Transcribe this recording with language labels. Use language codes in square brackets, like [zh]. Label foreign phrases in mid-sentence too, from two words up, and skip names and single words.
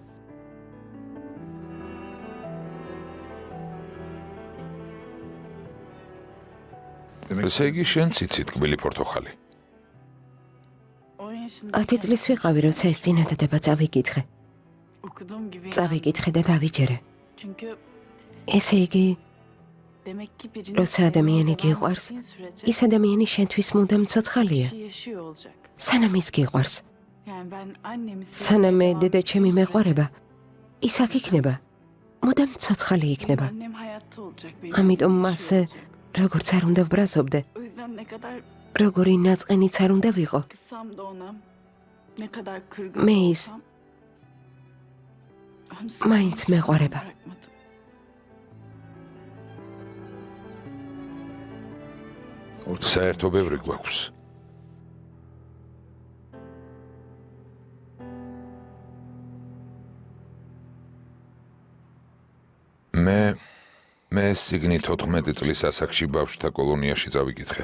[ka] ესე იგი შენ ციცი ტკბილი პორტოხალი. 10 წლის ვიყავი, როცა ეს წინადადება წავიკითხე. [tr] okuduğum gibi [ka] წავიკითხე და დავიჯერე. [tr] çünkü [ka] ესე იგი, [tr] demek ki birini [ka] როცა ადამიანი [tr] sevmeye devam [ka] გიყვარს, [tr] ettiğin sürece [ka] ის ადამიანი შენთვის მუდამ ცოცხალია, [tr] kişi yaşıyor olacak. [ka] სანამ ის გიყვარს. [tr] Yani ben annemi [ka] სანამ მე [tr] sevmeye devam [ka] დედა [tr] ettiğim [ka] ჩემი [tr] sürece [ka] მეყვარება, ის აქ იქნება. მუდამ ცოცხალი [tr] benim [ka] იქნება. [tr] annem hayatta olacak. Benim [ka] ამიტომ [tr] annem [ka] მასზე [tr] yaşıyor olacak. [ka] როგორც არ უნდა ვბრაზობდე, [tr] O yüzden ne kadar [ka] როგორი ნაწყენიც არ უნდა ვიყო. [tr] kızsam da ona, ne kadar kırgın [ka] მე [tr] da [ka] ის [tr] olsam, onu [ka] მაინც [tr] sevmeyi hiçbir zaman [ka] მეყვარება. [tr] bırakmadım. [ka] საერთო ბევრი გვაქვს. მე სიგნი 14 წლის ასაკში ბავშვთა კოლონიაში წავიკითხე.